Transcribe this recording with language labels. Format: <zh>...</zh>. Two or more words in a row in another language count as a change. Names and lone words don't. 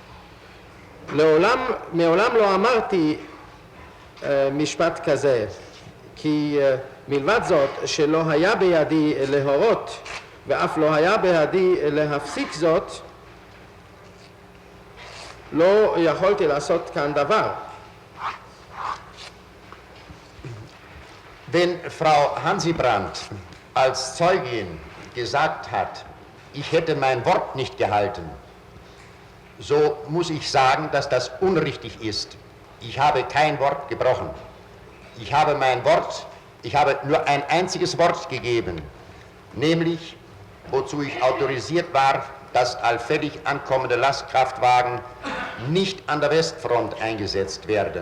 <he>מעולם לא אמרתי משפט כזה, כי מלבד זאת שלא היה בידי להורות ואף לא היה בידי להפסיק זאת, לא יכולתי לעשות כאן דבר.</he> <de>Wenn Frau Hansi Brandt als Zeugin gesagt hat, ich hätte mein Wort nicht gehalten, so muss ich sagen, dass das unrichtig ist. Ich habe kein Wort gebrochen. Ich habe nur ein einziges Wort gegeben, nämlich, wozu ich autorisiert war, dass allfällig ankommende Lastkraftwagen nicht an der Westfront eingesetzt werden.</de>